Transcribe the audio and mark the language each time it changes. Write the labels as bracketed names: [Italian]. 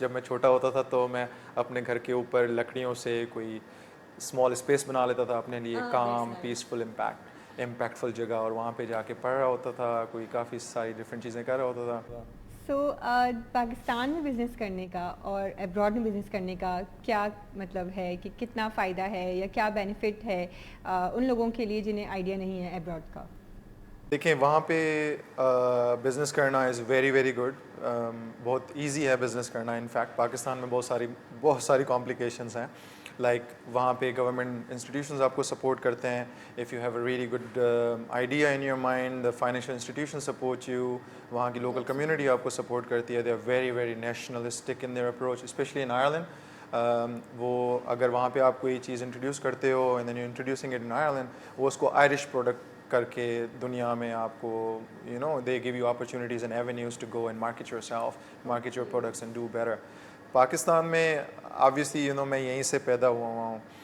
[Urdu] جب میں چھوٹا ہوتا تھا تو میں اپنے گھر کے اوپر لکڑیوں سے کوئی اسمال اسپیس بنا لیتا تھا اپنے لیے، کام، پیسفل، امپیکٹفل جگہ، اور وہاں پہ جا کے پڑھ رہا ہوتا تھا. کوئی کافی ساری ڈفرینٹ چیزیں کر رہا ہوتا تھا. پاکستان میں بزنس کرنے کا اور ایبراڈ میں بزنس کرنے کا کیا مطلب ہے، کہ کتنا فائدہ ہے یا کیا بینیفٹ ہے ان لوگوں کے لیے جنہیں آئیڈیا نہیں ہے ایبراڈ کا؟ دیکھیں وہاں پہ بزنس کرنا [English] Is very very good. [Urdu] بہت ایزی ہے بزنس کرنا. انفیکٹ پاکستان میں بہت ساری کمپلیکیشنس ہیں. لائک وہاں پہ گورنمنٹ انسٹیٹیوشنز آپ کو سپورٹ کرتے ہیں. [English] If you have a really good idea in your mind, the financial institution support you. [Urdu] وہاں کی لوکل کمیونٹی آپ کو سپورٹ کرتی ہے. [English] They are very very nationalistic in their approach, especially in Ireland. [Urdu] وہ اگر وہاں پہ آپ کوئی چیز انٹروڈیوس کرتے ہو [English] and then you introducing it in Ireland, [Urdu] وہ اس کو آئرش پروڈکٹ کر کے دنیا میں آپ کو [English] They gave you opportunities and avenues to go and market yourself, market your products and do better. [Urdu] Pakistan میں آبویسلی میں یہیں سے پیدا ہوا ہوں.